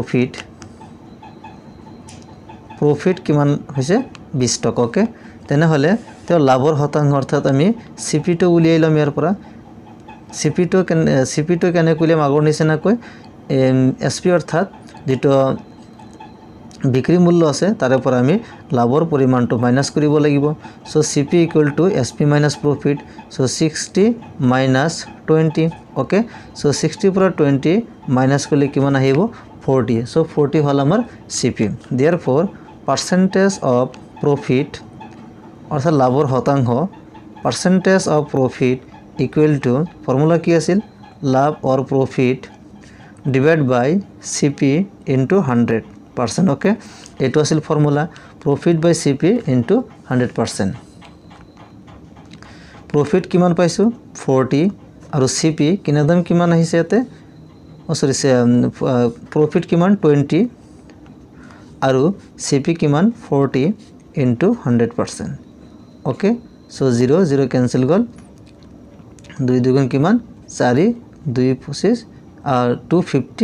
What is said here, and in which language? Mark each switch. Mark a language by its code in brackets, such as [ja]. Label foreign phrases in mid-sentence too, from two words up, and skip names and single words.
[as] প্ৰফিট কিমান হৈছে 20 টকা ওকে তেনেহলে তেওঁ লাভৰ শতাংশ অৰ্থাৎ আমি সিপি টো উলিয়াই লম ইয়াৰ পৰা সিপি টো কেনে কইলে আগৰ নিচিনা কই এসপি অৰ্থাৎ যেটো বিক্ৰী মূল্য আছে তাৰে পৰা আমি লাভৰ পৰিমাণটো মাইনাস কৰিব লাগিব সো [en] CP equal to SP minus profit [as] সো 60 মাইনাস 20 ওকে সো 60 পৰা 20 মাইনাস কৰিলে কিমান আহিব 40 সো 40 হল আমাৰ সিপি [en] therefore percentage of profit [as] অর্থাৎ লাভৰ শতাংশ [en] percentage of profit equal to [as] ফর্মুলা কি আছিল লাভ [en] or profit divided by cp into 100% [as] ওকে এটো আছিল ফর্মুলা [en] profit by cp into 100% [as] profit কিমান পাইছো 40 আৰু cp কিনা দাম কিমান আহিছে ইয়াতে সরি profit কিমান 20 আৰু cp কিমান 40 ইনটু 100%। ওকে, সো 0 0 ক্যান্সেল গ'ল, 2 2 কিমান 4 2 25 আর 250।